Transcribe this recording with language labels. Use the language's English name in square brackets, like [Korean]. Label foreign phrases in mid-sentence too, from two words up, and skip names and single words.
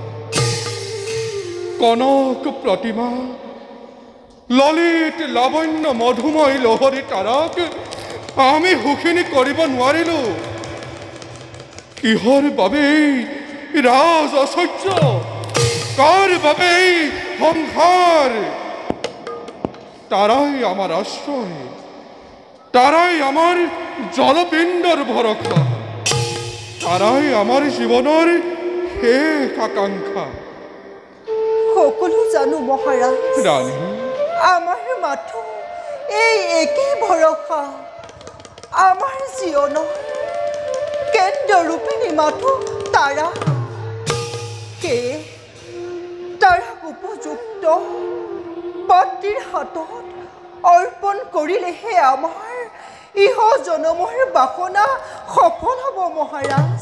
[Assamese] কনক প্ৰতিমা ললিত লাৱণ্য মধুময় লহৰী তাৰাক আমি সুখিনী কৰিব নোৱাৰিলোঁ। কিহৰ বাবে ৰাজ ঐশ্বৰ্য, কাৰ বাবে সংসাৰ? [Bangla] তারাই আমার আশ্রয়, তারাই আমার জলপিণ্ডর ভরসা, তারাই আমার জীবনের শেষ আকাঙ্ক্ষা। [Assamese] সকলো জানো মহাৰাজ, রানী আমাৰ মাথো এই একেই ভৰসা। আমাৰ জীৱনৰ কেন্দ্ৰৰূপিণী মাথো তাৰা। সেয়ে তাৰ উপযুক্ত পাত্ৰীৰ হাতত অৰ্পণ কৰিলেহে আমাৰ ইহ জনমৰ বাসনা সফল হ'ব মহাৰাজ।